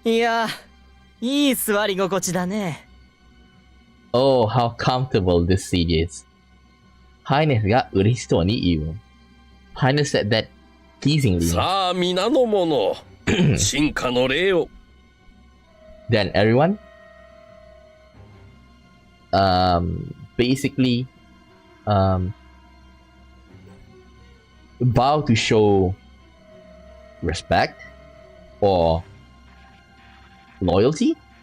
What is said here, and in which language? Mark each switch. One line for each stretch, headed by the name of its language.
Japanese: いや、いい座り心地だね。
English: Oh, how comfortable this seat is.
Japanese: Highness が嬉しそうに言う。
English: Highness said that pleasingly.
Japanese: さあ皆の者、進化の礼を。
English: Then everyone, basically, bow to show respect or loyalty.